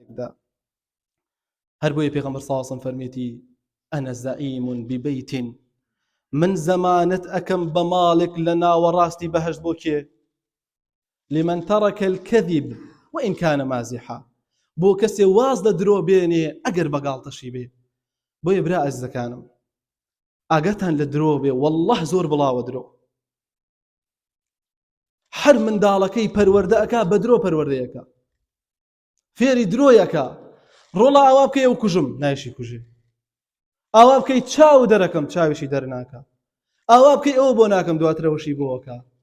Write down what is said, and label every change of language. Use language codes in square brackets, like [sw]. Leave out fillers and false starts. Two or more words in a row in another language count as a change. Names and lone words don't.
[ckb] هەر بۆیە پێغەمبەر [ar] صلی الله علیه و سلم [ckb] فەرمێتی [ar] ئەنە زەعیم ببەیت [ckb] من زەمانەت ئەکەم بە ماڵێک لە ناوەڕاستی بەهەشت بۆ کێ [ar] لمن ترك الكذب وإن كان مازحا [ckb] بۆ کەسێ واز لە درۆ بێنێ ئەگەر بەگاڵتەشی بێ بۆیە برا ئەزیزەکانم ئاگاتان لە درۆ بێ والله زۆر بڵاوە درۆ هەر منداڵەکەی پەروەردە ئەکا بە درۆ پەروەردەیەکە فێری درۆیەکە ڕۆڵا ئاوا بکەی ئەو کوژم نایشی کوژێ ئاوا بکەی چاو دەرەکەم چاویشی دەرناکە ئاوا بکەی ئەوە بۆ ناکەم دواترەوەشی بۆەکە